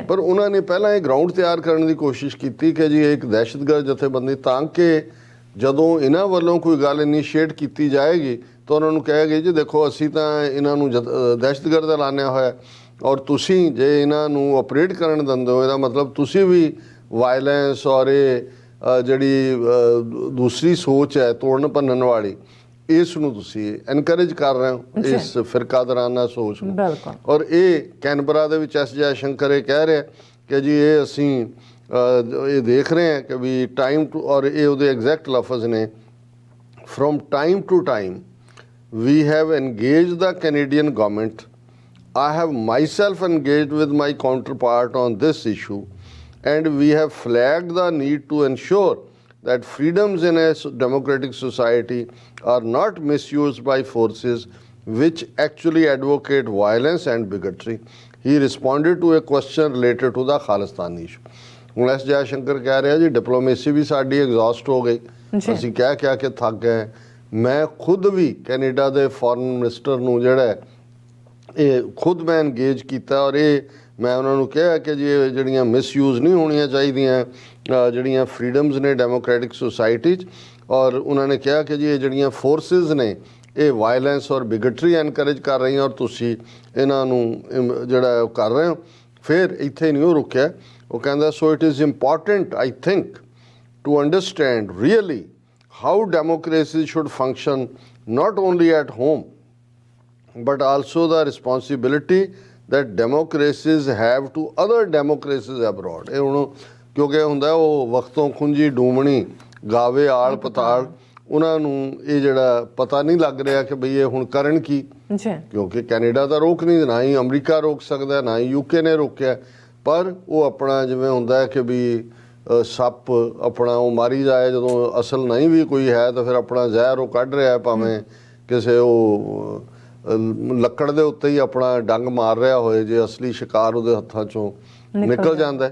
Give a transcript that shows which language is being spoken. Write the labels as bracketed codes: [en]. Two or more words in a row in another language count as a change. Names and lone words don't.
[pa] ਪਰ ਉਹਨਾਂ ਨੇ ਪਹਿਲਾਂ ਇਹ ਗਰਾਊਂਡ ਤਿਆਰ ਕਰਨ ਦੀ ਕੋਸ਼ਿਸ਼ ਕੀਤੀ ਕਿ ਜੀ ਇਹ ਇੱਕ ਦਹਿਸ਼ਤਗਰਦ ਜਥੇਬੰਦੀ, ਤਾਂ ਕਿ ਜਦੋਂ ਇਹਨਾਂ ਵੱਲੋਂ ਕੋਈ ਗੱਲ ਇਨੀਸ਼ੀਏਟ ਕੀਤੀ ਜਾਏਗੀ ਤਾਂ ਉਹਨਾਂ ਨੂੰ ਕਹੇਗੇ ਜੀ ਦੇਖੋ ਅਸੀਂ ਤਾਂ ਇਹਨਾਂ ਨੂੰ ਦਹਿਸ਼ਤਗਰਦ ਐਲਾਨਿਆ ਹੋਇਆ ਔਰ ਤੁਸੀਂ ਜੇ ਇਹਨਾਂ ਨੂੰ ਆਪਰੇਟ ਕਰਨ ਦਿੰਦੇ ਹੋ ਇਹਦਾ ਮਤਲਬ ਤੁਸੀਂ ਵੀ ਵਾਇਲੈਂਸ ਔਰ ਇਹ ਜਿਹੜੀ ਦੂਸਰੀ ਸੋਚ ਹੈ ਤੋੜਨ ਭੰਨਣ ਵਾਲੀ, ਇਸ ਨੂੰ ਤੁਸੀਂ ਐਨਕਰੇਜ ਕਰ ਰਹੇ ਹੋ, ਇਸ ਫਿਰਕਾਦਰਾਨਾ ਸੋਚ ਨੂੰ। ਔਰ ਇਹ ਕੈਨਬਰਾ ਦੇ ਵਿੱਚ S ਜੈ ਸ਼ੰਕਰ ਇਹ ਕਹਿ ਰਿਹਾ ਕਿ ਜੀ ਇਹ ਅਸੀਂ ਇਹ ਦੇਖ ਰਹੇ ਹਾਂ ਕਿ ਵੀ [en] time to, [pa] ਔਰ ਇਹ ਉਹਦੇ ਐਗਜ਼ੈਕਟ ਲਫ਼ਜ਼ ਨੇ, [en] from time to time we have engaged the Canadian government. I have myself engaged with my counterpart on this issue and we have flagged the need to ensure that freedoms in a democratic society are not misused by forces which actually advocate violence and bigotry. He responded to a question related to the Khalistan issue. [pa] ਹੁਣ S ਜੈ ਸ਼ੰਕਰ ਕਹਿ ਰਿਹਾ ਜੀ ਡਿਪਲੋਮੇਸੀ ਵੀ ਸਾਡੀ ਐਗਜ਼ੌਸਟ ਹੋ ਗਈ, ਅਸੀਂ ਕਹਿ ਕੇ ਥੱਕ ਗਏ। ਮੈਂ ਖੁਦ ਵੀ ਕੈਨੇਡਾ ਦੇ [en] foreign minister [pa] ਨੂੰ ਜਿਹੜਾ ਇਹ ਖੁਦ ਮੈਂ ਇੰਗੇਜ ਕੀਤਾ ਔਰ ਇਹ ਮੈਂ ਉਹਨਾਂ ਨੂੰ ਕਿਹਾ ਕਿ ਜੀ ਇਹ ਜਿਹੜੀਆਂ ਮਿਸਯੂਜ਼ ਨਹੀਂ ਹੋਣੀਆਂ ਚਾਹੀਦੀਆਂ ਜਿਹੜੀਆਂ ਫਰੀडम्स ਨੇ [en] democratic society [pa] 'ਚ, ਔਰ ਉਹਨਾਂ ਨੇ ਕਿਹਾ ਕਿ ਜੀ ਇਹ ਜਿਹੜੀਆਂ ਫੋਰਸਿਸ ਨੇ ਇਹ ਵਾਇਲੈਂਸ ਔਰ ਬਿਗਟਰੀ ਐਨਕਰੇਜ ਕਰ ਰਹੀਆਂ ਔਰ ਤੁਸੀਂ ਇਹਨਾਂ ਨੂੰ ਜਿਹੜਾ ਕਰ ਰਹੇ ਹੋ। ਫਿਰ ਇੱਥੇ ਨਹੀਂ ਉਹ ਰੁਕਿਆ, ਉਹ ਕਹਿੰਦਾ [en] so it is important I think to understand really how democracy should function not only at home but also the responsibility that democracies have to other democracies abroad। [pa] ਇਹ ਹੁਣ ਕਿਉਂਕਿ ਹੁੰਦਾ ਉਹ ਵਕਤੋਂ ਖੁੰਝੀ ਡੂਮਣੀ ਗਾਵੇ ਆਲ ਪਤਾਲ, ਉਹਨਾਂ ਨੂੰ ਇਹ ਜਿਹੜਾ ਪਤਾ ਨਹੀਂ ਲੱਗ ਰਿਹਾ ਕਿ ਬਈ ਇਹ ਹੁਣ ਕਰਨ ਕੀ, ਕਿਉਂਕਿ ਕੈਨੇਡਾ ਤਾਂ ਰੋਕ ਨਹੀਂ, ਨਾ ਹੀ ਅਮਰੀਕਾ ਰੋਕ ਸਕਦਾ, ਨਾ ਹੀ ਯੂਕੇ ਨੇ ਰੋਕਿਆ, ਪਰ ਉਹ ਆਪਣਾ ਜਿਵੇਂ ਹੁੰਦਾ ਕਿ ਵੀ ਸੱਪ ਆਪਣਾ ਉਹ ਮਾਰੀ ਜਾਏ, ਜਦੋਂ ਅਸਲ ਨਹੀਂ ਵੀ ਕੋਈ ਹੈ ਤਾਂ ਫਿਰ ਆਪਣਾ ਜ਼ਹਿਰ ਉਹ ਕੱਢ ਰਿਹਾ, ਭਾਵੇਂ ਕਿਸੇ ਉਹ ਲੱਕੜ ਦੇ ਉੱਤੇ ਹੀ ਆਪਣਾ ਡੰਗ ਮਾਰ ਰਿਹਾ ਹੋਏ, ਜੇ ਅਸਲੀ ਸ਼ਿਕਾਰ ਉਹਦੇ ਹੱਥਾਂ 'ਚੋਂ ਨਿਕਲ ਜਾਂਦਾ।